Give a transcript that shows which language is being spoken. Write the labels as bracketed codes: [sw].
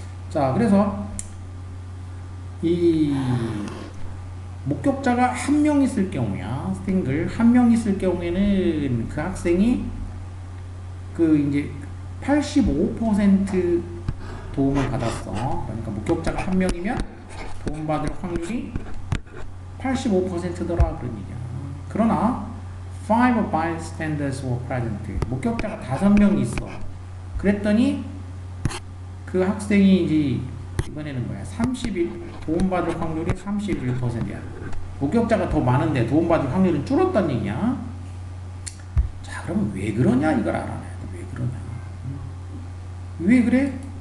[ko] 자, 그래서 이 목격자가 한 명 있을 경우야, 싱글 한 명 있을 경우에는 그 학생이 그 이제 85% 도움을 받았어. 그러니까 목격자가 한 명이면 도움받을 확률이 85%더라 그런 얘기야. 그러나 [en] 5 bystanders were present. [ko] 목격자가 5명 있어. 그랬더니 그 학생이 이제 이번에는 뭐야? 31 도움받을 확률이 31%야. 목격자가 더 많은데 도움받을 확률은 줄었다는 얘기야. 자, 그러면 왜 그러냐 이걸 알아내야 돼. 왜 그러냐? 왜 그래?